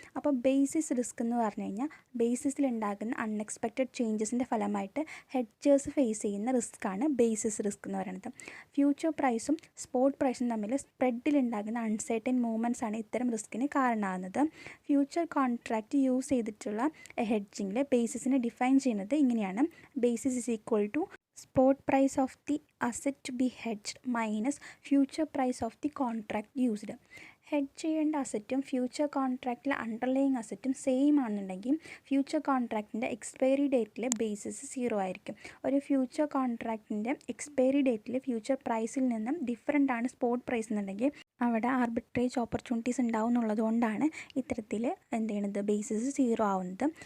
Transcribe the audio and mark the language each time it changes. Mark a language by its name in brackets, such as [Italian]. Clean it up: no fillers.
[Malayalam] അപ്പോൾ basis risk എന്ന് പറഞ്ഞു കഴിഞ്ഞാൽ ബേസിസിലുണ്ടാകുന്ന അൺഎക്സ്പെക്റ്റഡ് ചേഞ്ചസിൻ്റെ ഫലമായിട്ട് ഹെഡ്ജേഴ്സ് ഫേസ് ചെയ്യുന്ന റിസ്ക്കാണ് ബേസിസ് റിസ്ക് എന്ന് പറയുന്നത്. ഫ്യൂച്ചർ പ്രൈസും സ്പോട്ട് പ്രൈസും തമ്മിൽ സ്പ്രെഡിലുണ്ടാകുന്ന അൺസർട്ടൻ മൂവ്മെൻറ്റ്സ് ആണ് ഇത്തരം റിസ്കിന് കാരണമാകുന്നത്. ഫ്യൂച്ചർ കോൺട്രാക്റ്റ് യൂസ് ചെയ്തിട്ടുള്ള ഹെഡ്ജിങ്ങിൽ ബേസിസിനെ ഡിഫൈൻ ചെയ്യുന്നത് ഇങ്ങനെയാണ്. [English] Basis is equal to spot price of the asset to be hedged minus future price of the contract used. [Malayalam] Hedge ചെയ്യേണ്ട അസറ്റും ഫ്യൂച്ചർ കോൺട്രാക്റ്റിലെ അണ്ടർലൈങ് അസറ്റും സെയിം ആണെന്നുണ്ടെങ്കിൽ ഫ്യൂച്ചർ കോൺട്രാക്റ്റിൻ്റെ എക്സ്പയറി ഡേറ്റിലെ ബേസിസ് 0 ആയിരിക്കും. ഒരു ഫ്യൂച്ചർ കോൺട്രാക്റ്റിൻ്റെ എക്സ്പയറി ഡേറ്റിൽ ഫ്യൂച്ചർ പ്രൈസിൽ നിന്നും different ആണ് spot price എന്നുണ്ടെങ്കിൽ അവിടെ arbitrage opportunities ഉണ്ടാവും എന്നുള്ളതുകൊണ്ടാണ് ഇത്തരത്തിൽ എന്ത് ചെയ്യുന്നത്, ബേസിസ് 0 ആവുന്നത്.